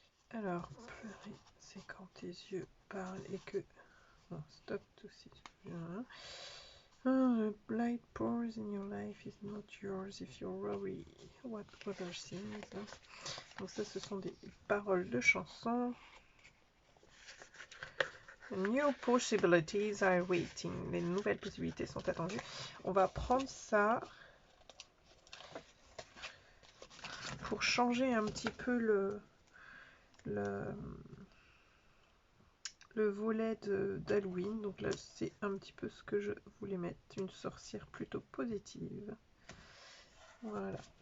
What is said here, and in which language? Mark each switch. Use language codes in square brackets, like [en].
[fr] Alors, pleurer, c'est quand tes yeux parlent et que... Non, stop tout si tu veux. [en] The blight pours in your life is not yours if you worry what others think. [fr] Donc ça, ce sont des paroles de chansons. [en] New possibilities are waiting. [fr] Les nouvelles possibilités sont attendues. On va prendre ça pour changer un petit peu le volet d'Halloween. Donc là, c'est un petit peu ce que je voulais mettre. Une sorcière plutôt positive. Voilà.